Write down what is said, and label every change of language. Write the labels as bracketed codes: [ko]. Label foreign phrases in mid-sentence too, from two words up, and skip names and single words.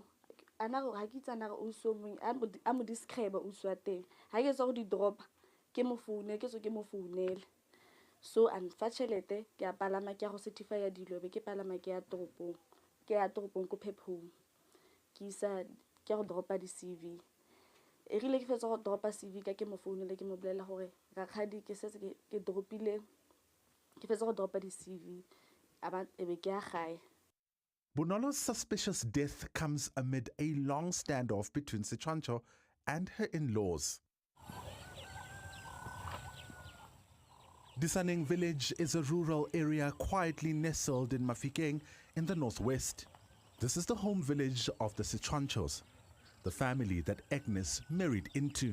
[tn] ana go ha ke tsana o so mo a mo describe o so teng ha ke go di dropa ke mo foune ke so ke mo founele so unfortunately ke a palama ke go certify ya dilo be ke palama ke ya toropong ko pep home ke isa ke go dropa di CV e rile ke fetsa go dropa CV ka ke mo founele ke mo bolela gore ga khadi ke setse ke dropile ke fetsa go dropa di-CV e be ke ya gae. [en] Bonolo's suspicious death comes amid a long standoff between Seswantsho and her in-laws. Disaneng village is a rural area quietly nestled in MAHIKENG in the northwest. This is the home village of the Seswantshos, the family that Agnes married into.